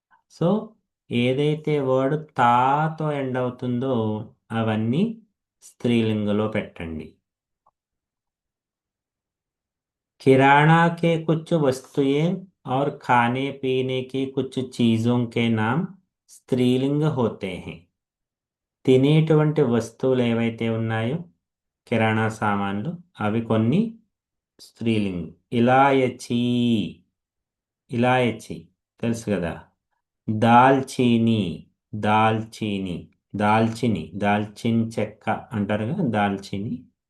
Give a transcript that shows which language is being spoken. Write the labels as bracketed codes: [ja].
[te] So ఏదైతే word తాతో end అవుతుందో అవన్నీ స్త్రీలింగంలో పెట్టండి. [hi] किराना के कुछ वस्तुएं और खाने पीने की कुछ चीजों के नाम స్త్రీలింగ होते हैं. [te] తినేటువంటి వస్తువులు ఏవైతే ఉన్నాయో, కిరాణా సామాన్లు, అవి కొన్ని స్త్రీలింగం. ఇలాయచీ, ఇలాయచీ తెలుసు కదా. దాల్చీని, దాల్చీని. దాల్చిని, దాల్చిన్ చెక్క అంటారు కదా, దాల్చిని.